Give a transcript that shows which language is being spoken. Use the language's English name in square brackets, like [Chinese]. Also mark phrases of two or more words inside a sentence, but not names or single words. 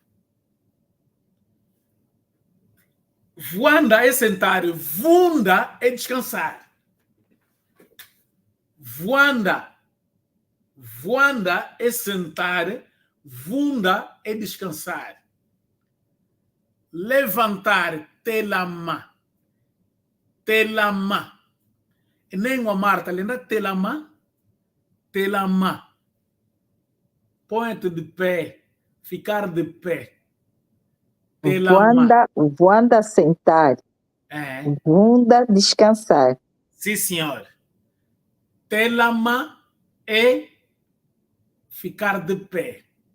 [Portuguese] Voanda é sentar, vunda é descansar. Voanda é sentar, vunda é descansar. Levantar, [Kongo] telama. Telama. Enengua Marta, lembra telama? Telama. [Portuguese] Põe-te de pé, ficar de pé. Voanda sentar. Vunda descansar. Sim, senhor. Telama é ficar de pé.